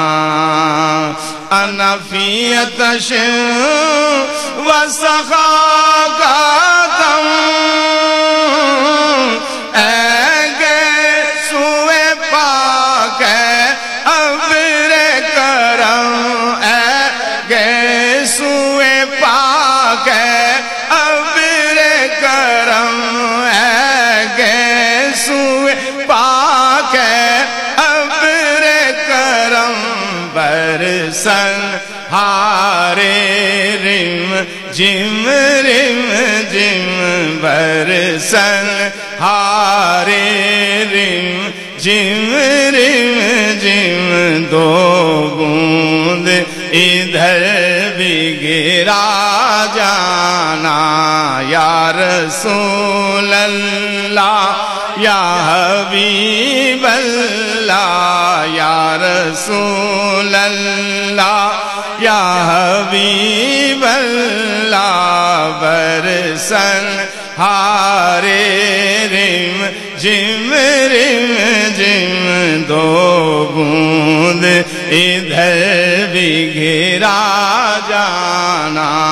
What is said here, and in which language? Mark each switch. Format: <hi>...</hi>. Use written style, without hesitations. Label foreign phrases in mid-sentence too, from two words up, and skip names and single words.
<ar>انا فی عطش و سخا</ar> <ur>کا دم، اے گیسوئے پاک ہے ابر کرم، اے گیسوئے پاک ہے ابر کرم، اے گیسوئے پاک ہے ابر کرم، برسن ہارے رم جم رم جم، برسن ہارے رم جم رم جم، دو بوند ادھر بھی گرا جانا، یا رسول اللہ یا حبیب اللہ،</ur> <ar>یا رسول اللہ یا حبیب اللہ،</ar> <ur>برسن ہارے رم جم رم جم، دو بوند ادھر بھی گرا جانا،</ur>